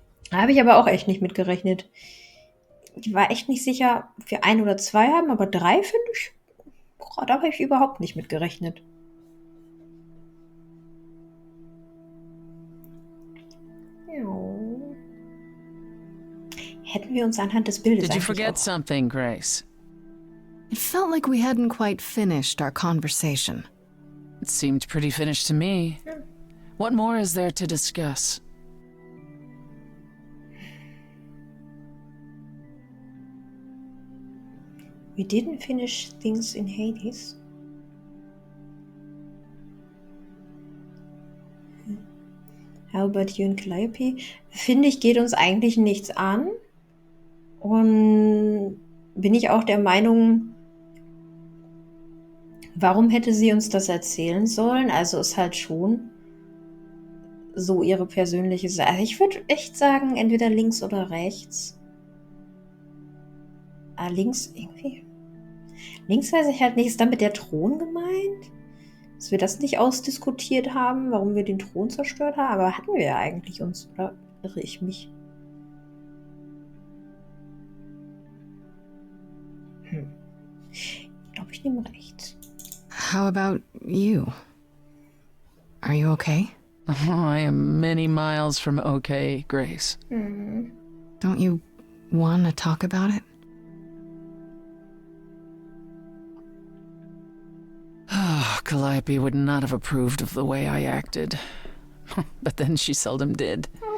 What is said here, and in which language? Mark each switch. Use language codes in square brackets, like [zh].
[de] Da habe ich aber auch echt nicht mitgerechnet. Ich war echt nicht sicher, ob wir 1 oder 2 haben, aber 3 finde ich. Da habe ich überhaupt nicht mitgerechnet. Ja. Hätten wir uns anhand des Bildes [en] Did you [de] eigentlich [en] forget [de] auch... [en] something, Grace? It felt like we hadn't quite finished our conversation. It seemed pretty finished to me. What more is there to discuss? We didn't finish things in Hades. How about you and Calliope? [de] Finde ich, geht uns eigentlich nichts an. Und bin ich auch der Meinung, warum hätte sie uns das erzählen sollen? Also ist halt schon so ihre persönliche Sache. Also ich würde echt sagen, entweder links oder rechts. Links irgendwie. Links weiß ich halt nicht. Ist damit der Thron gemeint? Dass wir das nicht ausdiskutiert haben, warum wir den Thron zerstört haben? Aber hatten wir ja eigentlich uns, oder irre ich mich? Ich glaube, ich nehme rechts. [en] How about you? Are you okay? Oh, I am many miles from okay, Grace. Don't you want to talk about it? Calliope would not have approved of the way I acted. But then she seldom did.